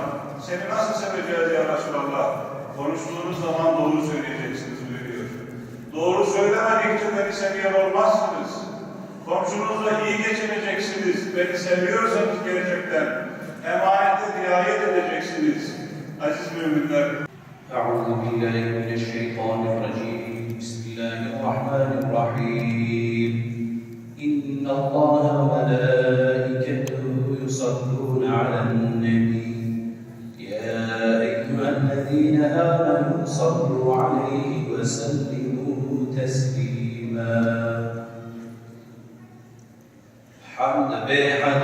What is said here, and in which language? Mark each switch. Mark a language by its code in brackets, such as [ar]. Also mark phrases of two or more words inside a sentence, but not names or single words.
[tr] Seni nasıl seveceğiz [ar] يا رسول الله? [tr] Konuştuğunuz zaman doğru söyleyeceksiniz buyuruyor. Doğru söylemedikçe beni seviyen olmazsınız. Komşunuzla iyi geçineceksiniz. Beni seviyorsanız gerçekten emanete riayet edeceksiniz. Aziz müminler. [ar] أعوذ بالله من الشيطان الرجيم بسم الله الرحمن الرحيم إن الله وملائكته يصلون على النبي يا أيها الذين آمنوا صلوا عليه وسلموا تسليما حمد بحد